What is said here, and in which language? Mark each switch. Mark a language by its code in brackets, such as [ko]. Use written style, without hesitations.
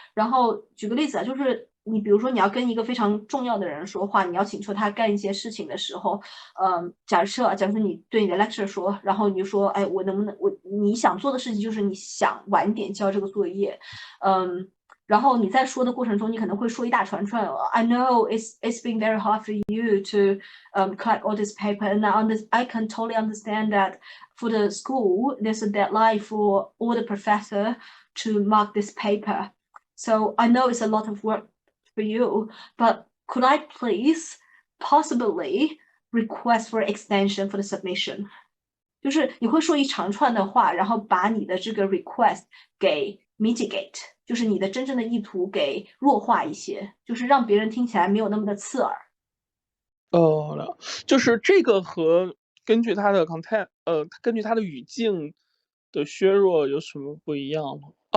[zh] 然后举个例子啊，就是你比如说你要跟一个非常重要的人说话，你要请求他干一些事情的时候，假设你对你的 lecturer 说，然后你就说，哎，我能不能你想做的事情就是你想晚点交这个作业，然后你在说的过程中，你可能会说一大串。 [en] I know it's been very hard for you to collect all this paper, and I can totally understand that for the school there's a deadline for all the professor to mark this paper. So I know it's a lot of work for you, but could I please possibly request for extension for the submission? [zh] 就是你会说一长串的话，然后把你的这个 request 给 mitigate， 就是你的真正的意图给弱化一些，就是让别人听起来没有那么的刺耳。就是这个和根据它的 content， 根据它的语境的削弱有什么不一样吗？